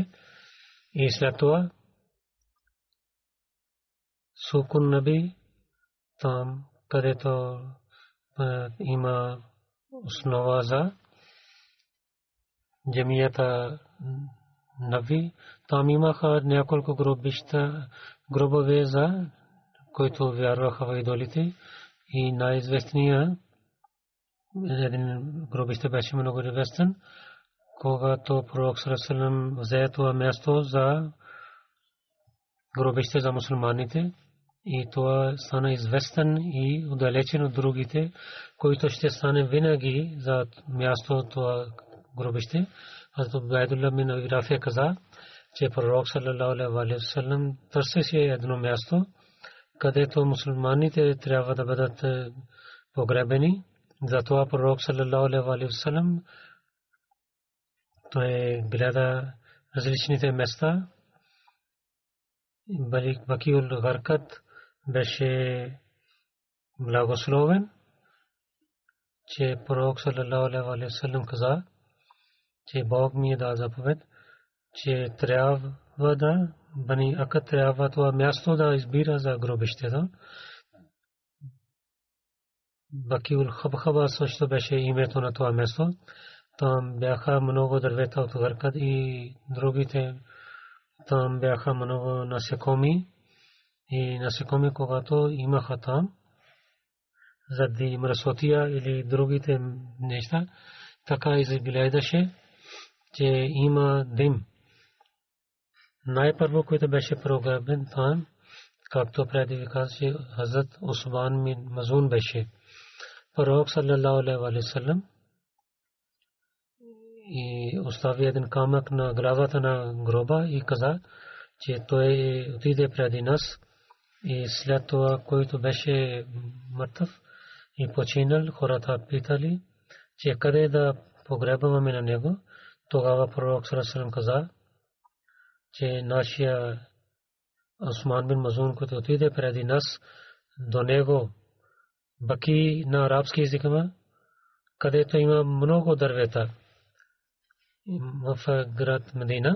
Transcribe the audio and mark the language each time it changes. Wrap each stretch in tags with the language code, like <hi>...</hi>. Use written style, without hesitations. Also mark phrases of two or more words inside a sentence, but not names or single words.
<bg>И след това Сукун Наби, там където има основа за джамията Наби, там имаха няколко гробове за които вярваха в идолите. И най-известният един гробище беше много известен, когато пророк</bg> <ar>صلى الله عليه وسلم</ar> <bg>взе това място за гробище за мусулманите. И това стана известен и отдалечен от другите, които ще стане винаги за място това гробище. Хазрат Убайдулlah бин Аби Рафия каза, че пророк</bg> <ar>صلى الله عليه وسلم</ar> <bg>търсеше едно място, където мусулманите трябва да бъдат погребени. Затова пророк</bg> <ar>صلى الله عليه وسلم</ar> <bg>той гледа различните места. Бакиул Гаркат беше благословен, че пророк</bg> <ar>صلى الله عليه وسلم</ar> <bg>каза, че Бог ми дал заповед, че трябва да Бани Акад трябва това място да избира за гробището. Бакиул Хабхаба също беше името на това място. Там бяха много дървета от Гаркат и другите. Там бяха много насекоми. И насекоми, когато имаха там, заради мръсотия или другите неща, така изглеждаше, че има дим. Най-първо, който беше прогребен там, както преди ви казах, че Хазрат Усман бин Мазун беше. Пророк</bg> <ar>صلى الله عليه وسلم</ar> <bg>и остави един камък на главата на гроба и каза, че той отиде преди нас. И след това, който беше мъртъв и починал, хората питали, че къде да погребваме на него. Тогава пророк</bg> <ar>صلى الله عليه وسلم</ar> <bg>каза, че нашия Усман бин Мазун, който отиде преди нас, до него Баки на арабски език има, където има много дървета в град Медина.</bg>